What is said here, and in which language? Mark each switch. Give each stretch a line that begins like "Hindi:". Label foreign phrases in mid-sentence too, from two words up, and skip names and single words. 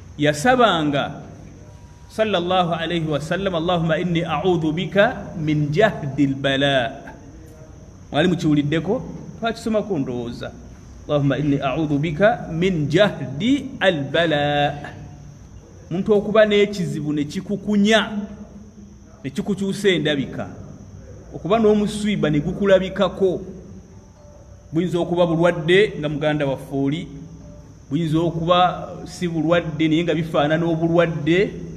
Arabic: yasabanga صلى الله عليه وسلم اللهم إني أعوذ بك من جهد البلاء ولي
Ganda: mukiwuliddeko twakisomako ndowooza
Arabic: اللهم إني أعوذ بك من جهد البلاء
Ganda: muntu okuba n'ekizibu ne kikukunya ne kikukyusa endabika okuba n'omuswiba ne gukulabikako buyinza okuba bulwadde nga muganda waffe oli buyinza okuba si bulwadde naye nga bifaanana obulwadde